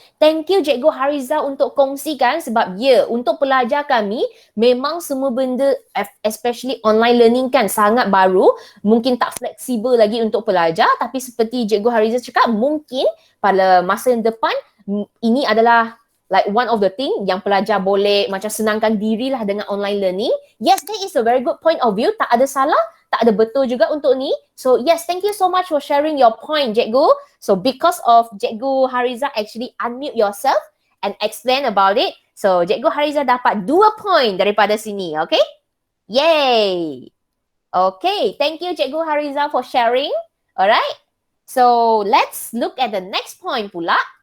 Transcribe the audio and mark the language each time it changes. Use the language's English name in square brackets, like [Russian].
[Malay] Thank you Cikgu Hariza untuk kongsikan sebab untuk pelajar kami memang semua benda especially online learning kan sangat baru, mungkin tak fleksibel lagi untuk pelajar, tapi seperti Cikgu Hariza cakap mungkin pada masa yang depan ini adalah [English] like one of the thing [Malay] yang pelajar boleh macam senangkan dirilah dengan online learning. [English] Yes, that is a very good point of view. [Malay] Tak ada salah, tak ada betul juga untuk ni. [English] So yes, thank you so much for sharing your point, Cikgu. So because of Cikgu Hariza actually unmute yourself and explain about it. [Malay] So Cikgu Hariza dapat 2 point daripada sini, okay? Yay! [English] Okay, thank you Cikgu Hariza for sharing. Alright, so let's look at the next point pula.